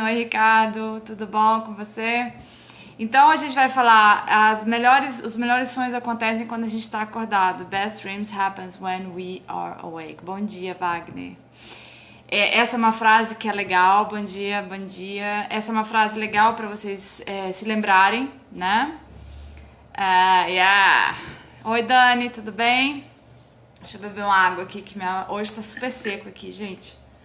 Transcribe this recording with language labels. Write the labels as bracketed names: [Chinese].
[Portuguese] Oi, Ricardo, tudo bom com você? Então, a gente vai falar, os melhores sonhos acontecem quando a gente está acordado. [English] Best dreams happens when we are awake. [Portuguese] Bom dia, Wagner. Essa é uma frase que é legal. Bom dia, bom dia. Essa é uma frase legal para vocês se lembrarem, né? Yeah. Oi, Dani, tudo bem? Deixa eu beber uma água aqui, que hoje tá super seco aqui, gente.